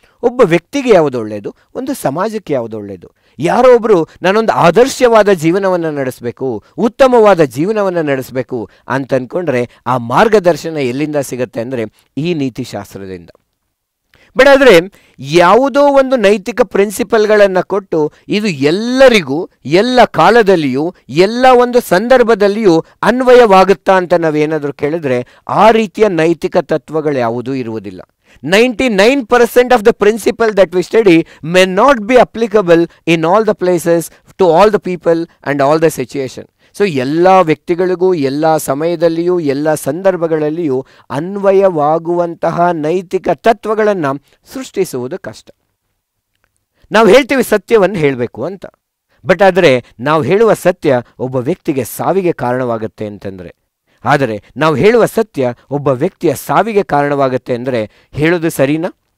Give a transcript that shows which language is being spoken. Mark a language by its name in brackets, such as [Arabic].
[Kannada] ಒಬ್ಬ ವ್ಯಕ್ತಿಗೆ ಯಾವುದು ಒಳ್ಳೆಯದು, ಒಂದು ಸಮಾಜಕ್ಕೆ ಯಾವುದು ಒಳ್ಳೆಯದು. ಯಾರೋ ಒಬ್ಬರು ನಾನೊಂದು ಆದರ್ಶವಾದ ಜೀವನವನ್ನು ನಡೆಸಬೇಕು, ಉತ್ತಮವಾದ ಜೀವನವನ್ನು ನಡೆಸಬೇಕು ಅಂತ ಅಂದ್ಕೊಂಡ್ರೆ ಆ ಮಾರ್ಗದರ್ಶನ ಎಲ್ಲಿಂದ ಸಿಗುತ್ತೆ ಅಂದರೆ ಈ ನೀತಿಶಾಸ್ತ್ರದಿಂದ. ಬಟ್ ಆದರೆ ಯಾವುದೋ ಒಂದು ನೈತಿಕ ಪ್ರಿನ್ಸಿಪಲ್ಗಳನ್ನು ಕೊಟ್ಟು ಇದು ಎಲ್ಲರಿಗೂ ಎಲ್ಲ ಕಾಲದಲ್ಲಿಯೂ ಎಲ್ಲ ಒಂದು ಸಂದರ್ಭದಲ್ಲಿಯೂ ಅನ್ವಯವಾಗುತ್ತಾ ಅಂತ ನಾವೇನಾದರೂ ಕೇಳಿದ್ರೆ ಆ ರೀತಿಯ ನೈತಿಕ ತತ್ವಗಳು ಯಾವುದೂ ಇರುವುದಿಲ್ಲ. [English] 99% of the principle that we study may not be applicable in all the places, to all the people and all the situation. [Kannada] So ಎಲ್ಲ ವ್ಯಕ್ತಿಗಳಿಗೂ ಎಲ್ಲ ಸಮಯದಲ್ಲಿಯೂ ಎಲ್ಲ ಸಂದರ್ಭಗಳಲ್ಲಿಯೂ ಅನ್ವಯವಾಗುವಂತಹ ನೈತಿಕ ತತ್ವಗಳನ್ನು ಸೃಷ್ಟಿಸುವುದು ಕಷ್ಟ. ನಾವು ಹೇಳ್ತೀವಿ ಸತ್ಯವನ್ನು ಹೇಳಬೇಕು ಅಂತ, ಬಟ್ ಆದರೆ ನಾವು ಹೇಳುವ ಸತ್ಯ ಒಬ್ಬ ವ್ಯಕ್ತಿಗೆ ಸಾವಿಗೆ ಕಾರಣವಾಗುತ್ತೆ ಅಂತಂದರೆ, ಆದರೆ ನಾವು ಹೇಳುವ ಸತ್ಯ ಒಬ್ಬ ವ್ಯಕ್ತಿಯ ಸಾವಿಗೆ ಕಾರಣವಾಗುತ್ತೆ ಅಂದರೆ ಹೇಳೋದು ಸರಿನಾ?